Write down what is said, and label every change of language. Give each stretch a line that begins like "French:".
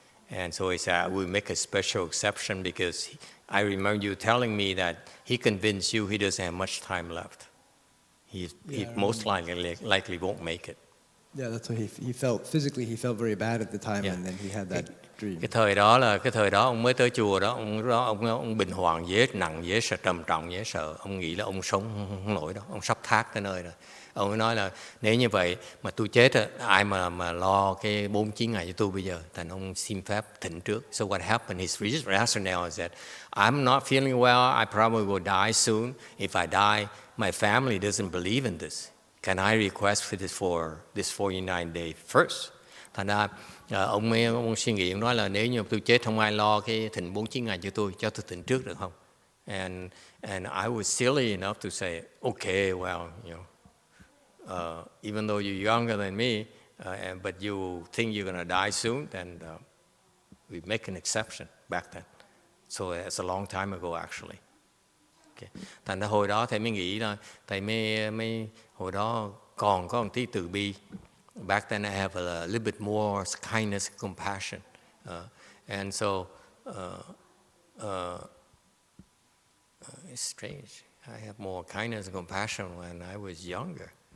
English: And so he said, we'll make a special exception because I remember you telling me that he convinced you he doesn't have much time left. He most likely won't make it. Yeah, that's what he felt. Physically, he felt very bad at the time, and then he had that dream.
Vietnamese: Cái thời đó ông mới tới chùa đó, ông bệnh hoạn dễ nặng, dễ sợ, trầm trọng, dễ sợ. Ông nghĩ là ông sống không nổi đâu, ông sắp thác tới nơi rồi. Ông nói là nếu như vậy mà tôi chết ai mà lo cái 49 ngày cho tôi bây giờ. Thành ông xin phép thỉnh trước.
English: So what happened? His rationale is that I'm not feeling well. I probably will die soon. If I die, my family doesn't believe in this. Can I request for this 49 day first?
Vietnamese: Thành ra ông suy nghĩ, ông nói là nếu như tôi chết không ai lo cái thỉnh 49 ngày cho tôi thỉnh trước được không?
English: And I was silly enough to say, okay, well, you know, even though you're younger than me, but you think you're going to die soon, then we make an exception back then. So it's a long time ago actually. Okay.
Vietnamese: Thành ra hồi đó thầy mới nghĩ là thầy mới hồi đó còn có một tí từ bi.
English: Back then I have a little bit more kindness, compassion, and so it's strange. I have more kindness and compassion when I was younger.